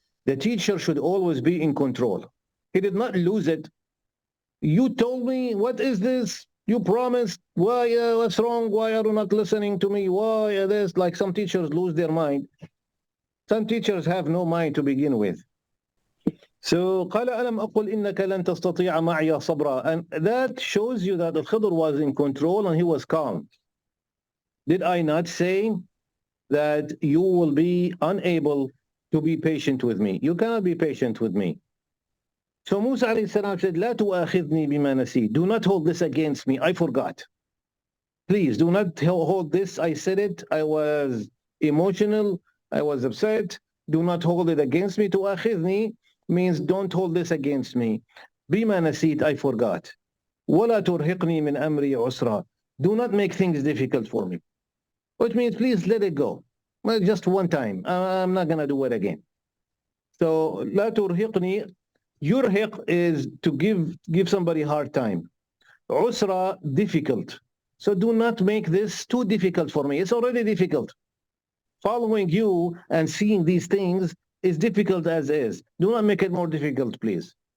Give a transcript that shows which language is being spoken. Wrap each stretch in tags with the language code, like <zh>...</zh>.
<en>The teacher should always be in control. He did not lose it. You told me, what is this? You promised. Why? What's wrong? Why are you not listening to me? Why this? Like some teachers lose their mind. Some teachers have no mind to begin with. So</en> <ar>قال ألم أقل إنك لن تستطيع معي صبرا.</ar> <en>And that shows you that Al-Khidr was in control and he was calm. Did I not say that you will be unable to be patient with me? You cannot be patient with me. So Musa alayhi salam said,</en> <ar>لا تؤاخذني بما نسيت.</ar> <en>Do not hold this against me. I forgot. Please do not hold this. I said it. I was emotional. I was upset. Do not hold it against me. تؤاخذني means don't hold this against me.</en> <ar>بما نسيت,</ar> <en>I forgot.</en> <ar>ولا ترهقني من أمري عسرا.</ar> <en>Do not make things difficult for me. Which means please let it go. Well, just one time. I'm not going to do it again. So,</en> <ar>لا ترهقني.</ar> <en>Yurhiq is to give somebody a hard time. Usra, difficult. So do not make this too difficult for me. It's already difficult. Following you and seeing these things is difficult as is. Do not make it more difficult, please.</en>